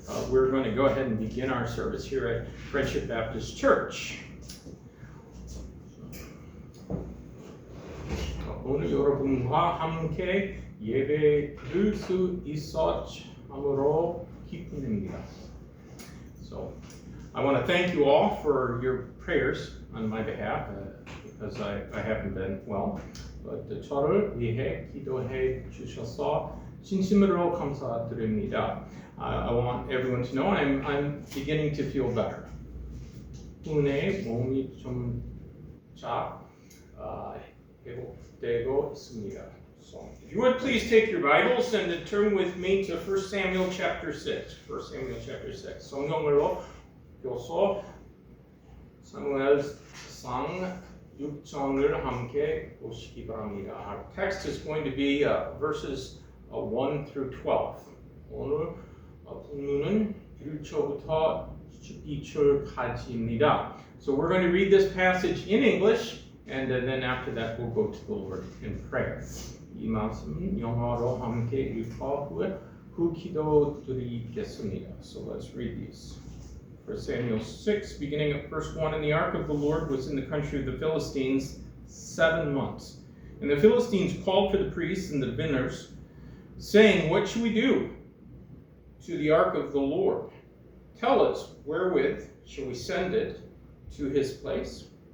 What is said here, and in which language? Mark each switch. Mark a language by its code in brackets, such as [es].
[en] We're going to go ahead and begin our service here at Friendship Baptist Church. [ko] 오늘 여러분과 함께 예배 드릴 수 있어 참으로 기쁩니다. [en] So, I want to thank you all for your prayers on my behalf because I haven't been well. [ko] But 저를 위해 기도해 주셔서 진심으로 감사드립니다. [en] I want everyone to know I'm beginning to feel better. [ko] 덕분에 몸이 좀 회복되고 있습니다. [en] So, if you would please take your Bibles and turn with me to 1 Samuel chapter 6. 1 Samuel chapter 6. [ko] 성경으로 교서 사무엘상 6장을 함께 보시기 바랍니다. [en] Our text is going to be verses 1 through 12. [ko] 오늘 본문은 1절부터 12절까지입니다. [en] So we're going to read this passage in English, and then after that we'll go to the Lord in prayer. [ko] 이 말씀은 영어로 함께 읽어 후 기도드리겠습니다. [en] So let's read these. 1 Samuel 6, beginning at verse 1, And the ark of the Lord was in the country of the Philistines 7 months. And the Philistines called for the priests and the diviners, saying, What shall we do to the ark of the Lord? Tell us, wherewith shall we send it to his place?